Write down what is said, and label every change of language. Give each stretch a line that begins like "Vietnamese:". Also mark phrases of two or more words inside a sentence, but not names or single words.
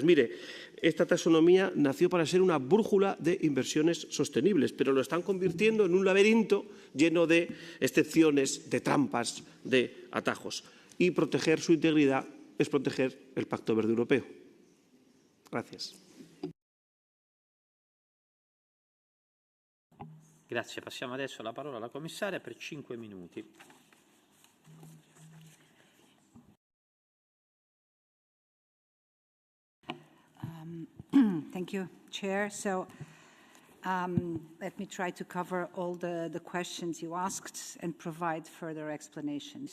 Spanish: Mire, esta taxonomía nació para ser una brújula de inversiones sostenibles, pero lo están convirtiendo en un laberinto lleno de excepciones, de trampas, de atajos. Y proteger su integridad es proteger el Pacto Verde Europeo. Gracias.
Italian: Grazie. Passiamo adesso la parola alla commissaria per 5 minuti.
English: Thank you, Chair. So let me try to cover all the questions you asked and provide further explanations.